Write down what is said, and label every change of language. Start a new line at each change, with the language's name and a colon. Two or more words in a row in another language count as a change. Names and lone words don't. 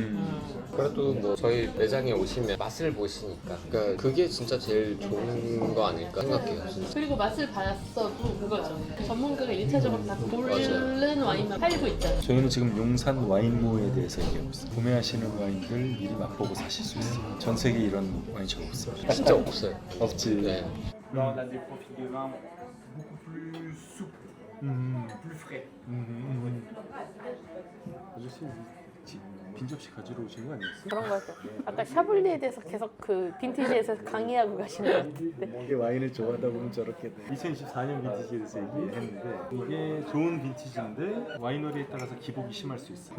Korean: 그래도 뭐 저희 매장에 오시면 맛을 보시니까 그러니까 그게 진짜 제일 좋은 거 아닐까 생각해요. 진짜. 그리고 맛을 봤어도 그거죠. 전문가가 1차적으로 다 고른 와인만 팔고 있잖아요. 저희는 지금 용산 와인모에 대해서 얘기하고 있어요. 구매하시는 와인들 미리 맛보고 사실 수 있어요. 전 세계 이런 와인숍 없습니다. 진짜 없어요. 없지. 네.
French: Là, on a des profils de vin beaucoup plus souples, plus frais.
Korean: 아저씨 빈접시 가지러 오신 거 아니었어? 그런 거 같아요. 아까 샤블리에 대해서 계속 그 빈티지에서 강의하고 가시는 것 같은데. 이게 와인을 좋아하다 보면 저렇게 돼. 2024년 빈티지에 대해서 얘기했는데 이게 좋은 빈티지인데 와이너리에 따라서 기복이 심할 수 있어.